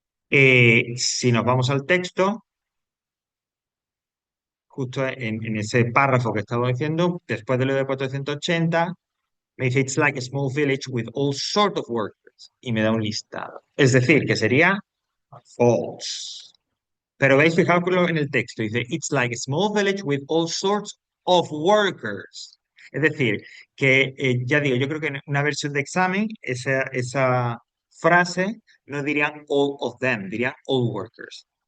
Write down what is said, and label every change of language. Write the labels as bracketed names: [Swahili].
[Spanish] Si nos vamos al texto, justo en ese párrafo que estaba diciendo, después de lo de 480, me dice, [English] it's like a small village with all sort of workers. [Spanish] Y me da un listado. Es decir, que sería false. Pero veis, fijaos en el texto, dice, [English] it's like a small village with all sorts of workers. [Spanish] Es decir, que ya digo, yo creo que en una versión de examen, esa frase no dirían [English] all of them, [Spanish] dirían [English] all workers.